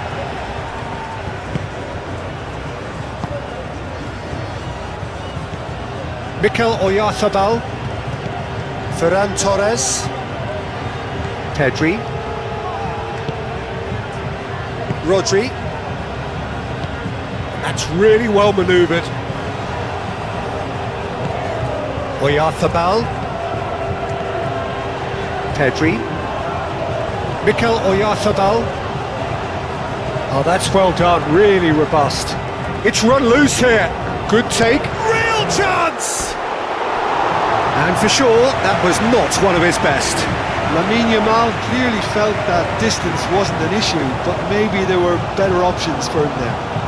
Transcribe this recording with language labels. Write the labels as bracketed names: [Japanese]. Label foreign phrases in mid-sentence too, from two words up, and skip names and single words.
[English] Mikel Oyarzabal. Ferran Torres. Pedri. Rodri. That's really well manoeuvred. Oyarzabal. Pedri. Mikel Oyarzabal. Oh, that's well done, really robust. It's run loose here. Good take. Real chance! And for sure, that was not one of his best. Lamine Yamal clearly felt that distance wasn't an issue, but maybe there were better options for him there.